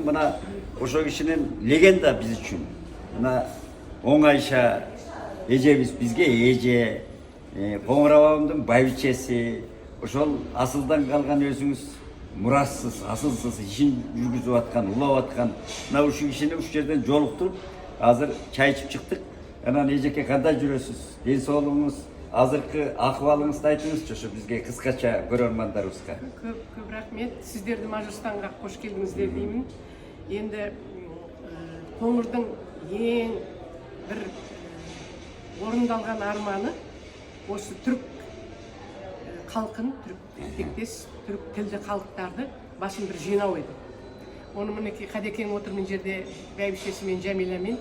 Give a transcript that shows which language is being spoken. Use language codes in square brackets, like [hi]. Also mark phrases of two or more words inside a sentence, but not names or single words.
[ky] Мына ошо кишинин легенда биз үчүн. Мына оңайша эжебиз бизге эже, Коңур абамдын байбичеси, ошол асылдан калган өзүңүз мурассыз, асылсыз ишин жүргүзүп аткан, улап аткан мына ушул кишини ушул жерден жолуктуруп азыр чай ичип чыктык. Анан эжеке кандай жүрөсүз? Ден соолугуңуз, азыркы акыбалыңызды айтыңызчы ошо бизге кыскача көрөрмандарыбызга. Көп рахмет. Сиздерди Мажарстанга кош келдиңиздер деймин. [kk] Енді Коңурдун ең бір орындалған арманы осы түрк халқын, түрк тектес, түрк тілді халықтарды басын бір жинау еді. Оны мінекей Қадекең отыр мен жерде бәйбішесімен, Жәмилямен.